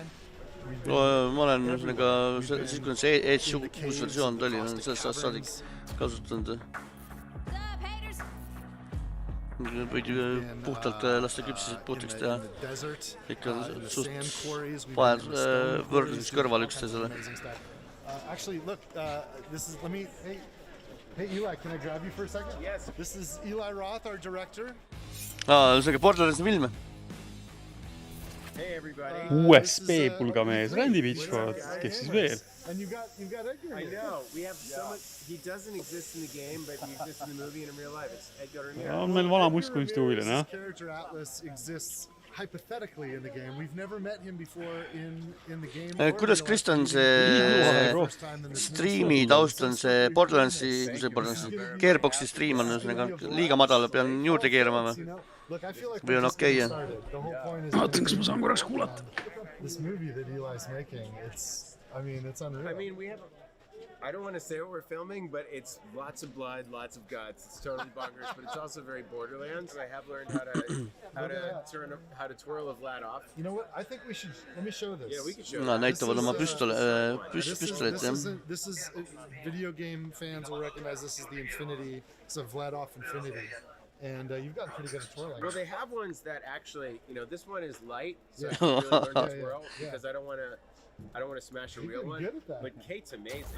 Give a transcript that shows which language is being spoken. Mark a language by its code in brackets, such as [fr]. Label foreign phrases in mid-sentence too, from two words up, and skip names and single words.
[et] Ma olen siis kui see Edge uus versioon tuli, sellest saadik kasutanud. Võid puhtalt lasta küpsised puhtaks teha. Ikka suht vahel võrdluseks kõrval üksteisele. [en] Actually, look, hey Eli, can I grab you for a second? Yes. This is Eli Roth, our director. [et] See Borderlandsi film. [en] Hey everybody. [et] USB pulgamees, Randy Pitchford, kes siis veel? [en] And you've got Edgar. I know. We have someone. He doesn't exist in the game, but he exists in the movie and in real life. It's Edgar Ramirez. [et] On meil vana mustkunstihuviline, jah. [en] This character Atlas exists hypothetically in the game. We've never met him before in the game. [et] Kuidas Kristjan see striimi taust on see Borderlandsi, Gearboxi striim on liiga madal, pean juurde keerama või? Või on okei, jah? Vaatan, kas ma saan korraks kuulata. [en] This movie that Eli's making, it's unreal. I mean, I don't want to say what we're filming, but it's lots of blood, lots of guts. It's totally bonkers, but it's also very Borderlands. I have learned how to twirl a Vlad off. You know what? I think we should. Let me show this. Yeah, we can show. [et] Näitavad oma püstolet, jah. [en] This is video game fans will recognize this is the Infinity. It's a Vlad off Infinity. And you've got pretty good at twirling. Well, they have ones that actually, this one is light, so I can really learn to twirl because I don't want to smash a real one. But Kate's amazing.